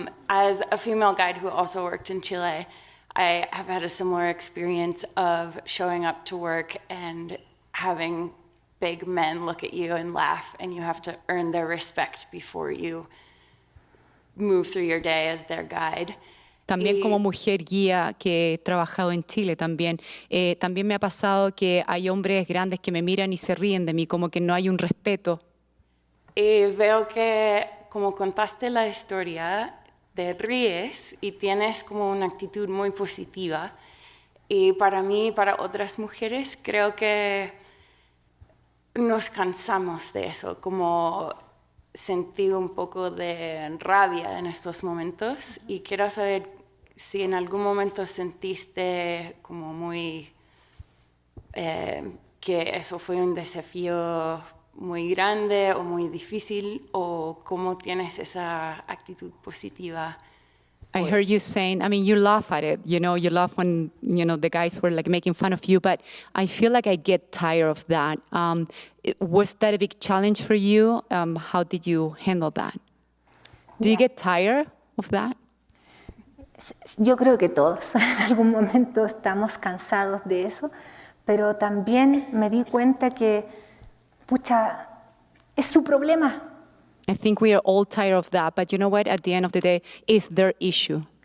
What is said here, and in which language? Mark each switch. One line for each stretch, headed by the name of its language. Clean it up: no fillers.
English: As a female guide who also worked in Chile, I have had a similar experience of showing up to work and having big men look at you and laugh, and you have to earn their respect before you move through your day as their guide.
Spanish: También como mujer guía que he trabajado en Chile también me ha pasado que hay hombres grandes que me miran y se ríen de mí, como que no hay un respeto. Y veo que, como contaste la historia, te ríes y tienes como una actitud muy positiva. Y para mí y para otras mujeres creo que nos cansamos de eso, como sentir un poco de rabia en estos momentos. Y quiero saber si en algún momento sentiste como muy que eso fue un desafío muy grande o muy difícil, o cómo tienes esa actitud positiva.
English: I heard you saying, I mean, you laugh at it, you laugh when, the guys were like making fun of you, but I feel like I get tired of that. Was that a big challenge for you? How did you handle that? Do you get tired of that?
Spanish: Yo creo que todos en algún momento estamos cansados de eso, pero también me di cuenta que, pucha, es su problema.
English: I think we are all tired of that, but you know what? At the end of the day, it's their issue.